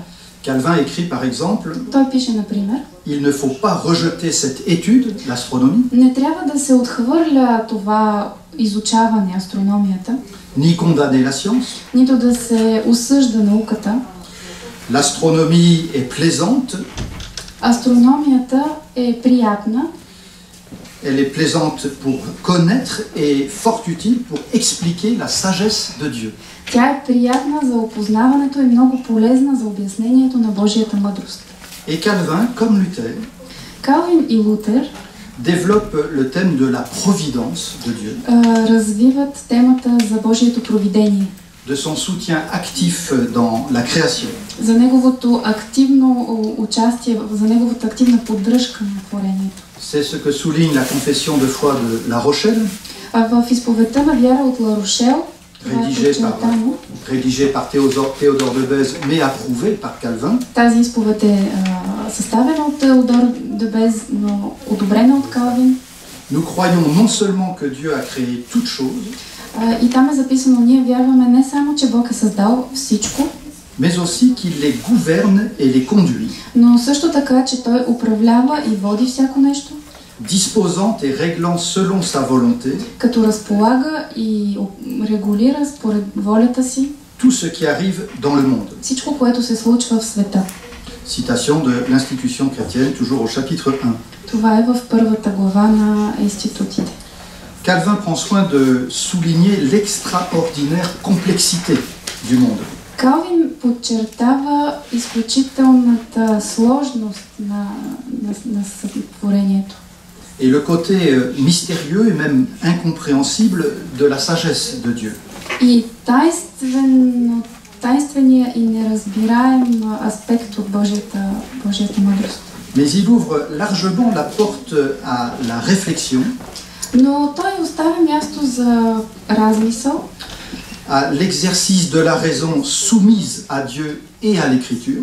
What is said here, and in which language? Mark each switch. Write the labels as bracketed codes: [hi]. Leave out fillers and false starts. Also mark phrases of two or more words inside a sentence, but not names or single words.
[fr] Calvin écrit par exemple, [bg] Той пише, например, [fr] il ne faut pas rejeter cette étude, l'astronomie, [bg] не трябва да се отхвърля това изучаване, астрономията, [fr] ni condamner la science. [bg] нито да се осъжда науката. [fr] L'astronomie est plaisante, [bg] Астрономията е приятна, [fr] elle est plaisante pour connaître et fort utile pour expliquer la sagesse de Dieu. [bg] тя е приятна за опознаването и много полезна за обяснението на Божията мъдрост. [fr] Et Calvin, comme Luther, [bg] Калвин и Лутер [fr] développe le thème de la providence de Dieu, [bg] развиват темата за Божието провидение, [fr] de son soutien actif dans la création. [bg] за неговото активно участие, за неговата активна поддръжка на творението. [fr] C'est ce que souligne la confession de foi de La Rochelle, [bg] В изповедта на вяра от Ла Рошел, [fr] rédigée par Théodore de Bèze, mais approuvée par Calvin, [bg] тази изповед е съставена от Теодор де Без, но одобрена от Калвин. [fr] nous croyons non seulement que Dieu a créé toutes choses, [bg] И там е записано, ние вярваме не само, че Бог е създал всичко, [fr] mais aussi qu'il les gouverne et les conduit, [bg] но също така, че Той управлява и води всяко нещо, [fr] disposant et réglant selon sa volonté [bg] като разполага и регулира според волята си [fr] tout ce qui arrive dans le monde. [bg] всичко, което се случва в света. [fr] Citation de l'Institution chrétienne, toujours au chapitre 1. [bg] Това е в първата глава на институтите. [fr] Calvin prend soin de souligner l'extraordinaire complexité du monde. [bg] Калвин подчертава изключителната сложност на сътворението [fr] Et le côté mystérieux et même incompréhensible de la sagesse de Dieu. [bg] и тайнствения и неразбираем аспект от Божията мъдрост. [fr] Mais il ouvre largement la porte à la réflexion, [bg] Но той оставя място за размисъл, [fr] à l'exercice de la raison soumise à Dieu et à l'Écriture,